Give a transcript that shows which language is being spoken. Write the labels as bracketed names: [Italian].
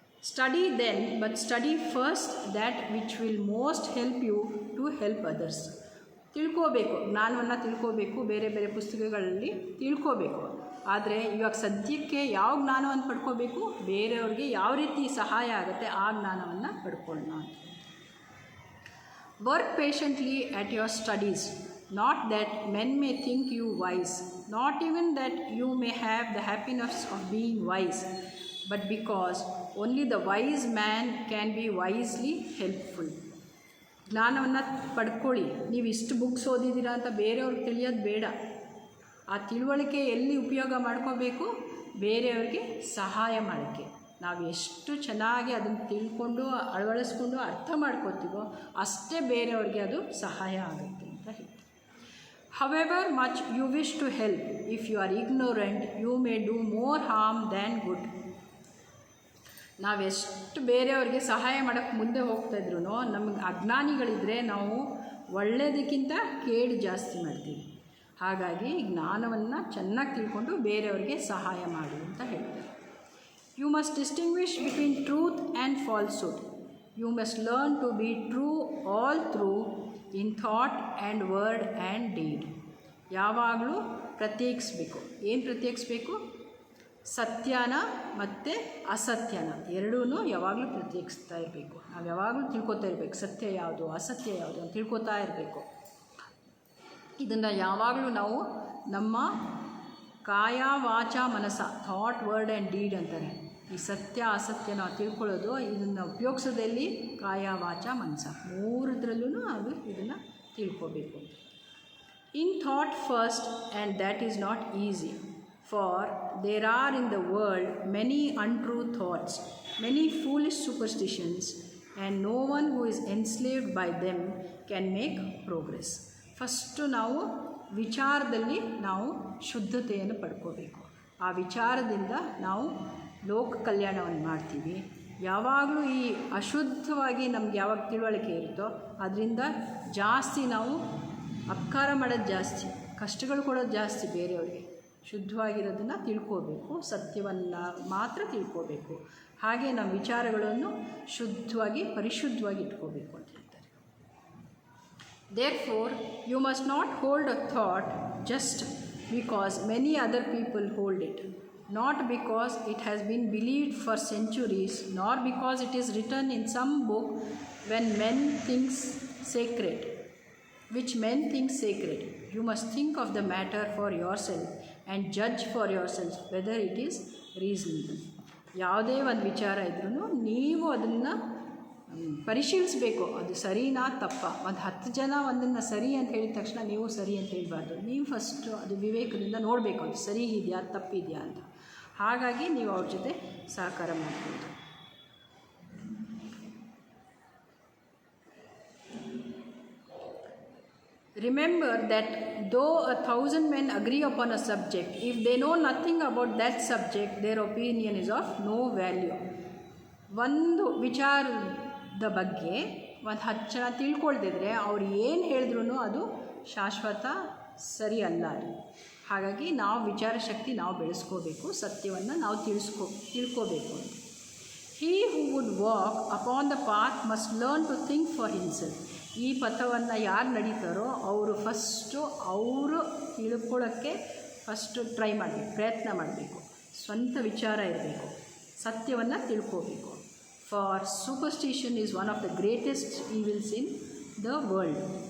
[English] Study then, but study first that which will most help you to help others. [Kannada] ತಿಳ್ಕೋಬೇಕು, ಜ್ಞಾನವನ್ನು ತಿಳ್ಕೋಬೇಕು, ಬೇರೆ ಬೇರೆ ಪುಸ್ತಕಗಳಲ್ಲಿ ತಿಳ್ಕೋಬೇಕು. ಆದರೆ ಇವಾಗ ಸದ್ಯಕ್ಕೆ ಯಾವ ಜ್ಞಾನವನ್ನು ಪಡ್ಕೋಬೇಕು, ಬೇರೆಯವ್ರಿಗೆ ಯಾವ ರೀತಿ ಸಹಾಯ ಆಗುತ್ತೆ ಆ ಜ್ಞಾನವನ್ನು ಪಡ್ಕೊಳ್ಳೋಣ ಅಂತ. [English] Work patiently at your studies, not that men may think you wise, not even that you may have the happiness of being wise, but because only the wise man can be wisely helpful. [Kannada] ಜ್ಞಾನವನ್ನು ಪಡ್ಕೊಳ್ಳಿ. ನೀವು ಇಷ್ಟು books ಓದಿದ್ದೀರಾ ಅಂತ ಬೇರೆಯವ್ರಿಗೆ ತಿಳಿಯೋದು ಬೇಡ. ಆ ತಿಳುವಳಿಕೆ ಎಲ್ಲಿ ಉಪಯೋಗ ಮಾಡ್ಕೋಬೇಕು, ಬೇರೆಯವ್ರಿಗೆ ಸಹಾಯ ಮಾಡೋಕ್ಕೆ. ನಾವು ಎಷ್ಟು ಚೆನ್ನಾಗಿ ಅದನ್ನು ತಿಳ್ಕೊಂಡು ಅಳವಡಿಸ್ಕೊಂಡು ಅರ್ಥ ಮಾಡ್ಕೋತೀವೋ ಅಷ್ಟೇ ಬೇರೆಯವ್ರಿಗೆ ಅದು ಸಹಾಯ ಆಗುತ್ತೆ ಅಂತ ಹೇಳ್ತೀವಿ. [English] However much you wish to help, if you are ignorant you may do more harm than good. [Kannada] ನಾವೆಷ್ಟು ಬೇರೆಯವ್ರಿಗೆ ಸಹಾಯ ಮಾಡೋಕ್ಕೆ ಮುಂದೆ ಹೋಗ್ತಾಯಿದ್ರು ನಮಗೆ ಅಜ್ಞಾನಿಗಳಿದ್ದರೆ ನಾವು ಒಳ್ಳೆಯದಕ್ಕಿಂತ ಕೇಡು ಜಾಸ್ತಿ ಮಾಡ್ತೀವಿ. ಹಾಗಾಗಿ ಜ್ಞಾನವನ್ನು ಚೆನ್ನಾಗಿ ತಿಳ್ಕೊಂಡು ಬೇರೆಯವ್ರಿಗೆ ಸಹಾಯ ಮಾಡಿ ಅಂತ ಹೇಳ್ತಾರೆ. [English] You must distinguish between truth and falsehood. You must learn to be true all through in thought and word and deed. [Kannada] ಯಾವಾಗಲೂ ಪ್ರತ್ಯೇಕಿಸಬೇಕು. ಏನು ಪ್ರತ್ಯೇಕಿಸಬೇಕು? ಸತ್ಯನ ಮತ್ತು ಅಸತ್ಯನ ಎರಡೂ ಯಾವಾಗಲೂ ಪ್ರತ್ಯೇಕಿಸ್ತಾ ಇರಬೇಕು. ನಾವು ಯಾವಾಗಲೂ ತಿಳ್ಕೊತಾ ಇರಬೇಕು, ಸತ್ಯ ಯಾವುದು ಅಸತ್ಯ ಯಾವುದು ಅಂತ ತಿಳ್ಕೊತಾ ಇರಬೇಕು. ಇದನ್ನು ಯಾವಾಗಲೂ ನಾವು ನಮ್ಮ ಕಾಯ ವಾಚ ಮನಸ, [English] thought word and deed [Kannada] ಅಂತಾರೆ. ಈ ಸತ್ಯ ಅಸತ್ಯ ನಾವು ತಿಳ್ಕೊಳ್ಳೋದು, ಇದನ್ನು ಉಪಯೋಗಿಸೋದಲ್ಲಿ ಕಾಯ ವಾಚ ಮನಸ ಮೂರದ್ರಲ್ಲೂ ಅದು ಇದನ್ನು ತಿಳ್ಕೊಬೇಕು. [English] In thought first, and that is not easy. For there are in the world many untrue thoughts, many foolish superstitions, and no one who is enslaved by them can make progress. [Kannada] First ನಾವು ವಿಚಾರದಲ್ಲಿ ನಾವು ಶುದ್ಧತೆಯನ್ನು ಪಡ್ಕೋಬೇಕು. ಆ ವಿಚಾರದಿಂದ ನಾವು ಲೋಕ ಕಲ್ಯಾಣವನ್ನು ಮಾಡ್ತೀವಿ. ಯಾವಾಗಲೂ ಈ ಅಶುದ್ಧವಾಗಿ ನಮ್ಗೆ ಯಾವಾಗ ತಿಳುವಳಿಕೆ ಇರುತ್ತೋ ಅದರಿಂದ ಜಾಸ್ತಿ ನಾವು ಅಪಕಾರ ಮಾಡೋದು ಜಾಸ್ತಿ, ಕಷ್ಟಗಳು ಕೊಡೋದು ಜಾಸ್ತಿ ಬೇರೆಯವ್ರಿಗೆ. ಶುದ್ಧವಾಗಿರೋದನ್ನು ತಿಳ್ಕೋಬೇಕು, ಸತ್ಯವನ್ನು ಮಾತ್ರ ತಿಳ್ಕೋಬೇಕು. ಹಾಗೆ ನಮ್ಮ ವಿಚಾರಗಳನ್ನು ಶುದ್ಧವಾಗಿ ಪರಿಶುದ್ಧವಾಗಿ ಇಟ್ಕೋಬೇಕು ಅಂತ ಹೇಳ್ತಾರೆ. [English] Therefore, you must not hold a thought just because many other people hold it, not because it has been believed for centuries, nor because it is written in some book when men think sacred, which men think sacred. You must think of the matter for yourself and judge for yourself whether it is reasonable. [Kannada] ಯಾವುದೇ ಒಂದು ವಿಚಾರ ಇದ್ರೂ ನೀವು ಅದನ್ನು ಪರಿಶೀಲಿಸಬೇಕು, ಅದು ಸರಿನಾ ತಪ್ಪ. ಒಂದು 10 ಜನ ಒಂದನ್ನು ಸರಿ ಅಂತ ಹೇಳಿದ ತಕ್ಷಣ ನೀವು ಸರಿ ಅಂತ ಹೇಳಬಾರ್ದು. ನೀವು ಫಸ್ಟು ಅದು ವಿವೇಕದಿಂದ ನೋಡಬೇಕು, ಅದು ಸರಿ ಇದೆಯಾ ತಪ್ಪಿದೆಯಾ ಅಂತ. ಹಾಗಾಗಿ ನೀವು ಅವ್ರ ಜೊತೆ ಸಹಕಾರ ಮಾಡ್ಬೋದು. [English] Remember that though 1,000 men agree upon a subject, if they know nothing about that subject, their opinion is of no value. [Kannada] ಒಂದು ವಿಚಾರದ ಬಗ್ಗೆ ಒಂದು 10 ಜನ ತಿಳ್ಕೊಳ್ದಿದ್ರೆ ಅವ್ರು ಏನು ಹೇಳಿದ್ರು ಅದು ಶಾಶ್ವತ ಸರಿ ಅಲ್ಲ. ಹಾಗಾಗಿ ನಾವು ವಿಚಾರ ಶಕ್ತಿ ನಾವು ಬೆಳೆಸ್ಕೋಬೇಕು, ಸತ್ಯವನ್ನು ನಾವು ತಿಳ್ಕೋಬೇಕು. [English] He who would walk upon the path must learn to think for himself. [Kannada] ಈ ಪಥವನ್ನು ಯಾರು ನಡೀತಾರೋ ಅವರು ಫಸ್ಟು ಅವರು ತಿಳ್ಕೊಳ್ಳೋಕ್ಕೆ ಫಸ್ಟು ಟ್ರೈ ಮಾಡಬೇಕು, ಪ್ರಯತ್ನ ಮಾಡಬೇಕು. ಸ್ವಂತ ವಿಚಾರ ಇರಬೇಕು, ಸತ್ಯವನ್ನು ತಿಳ್ಕೋಬೇಕು. [English] For superstition is one of the greatest evils in the world.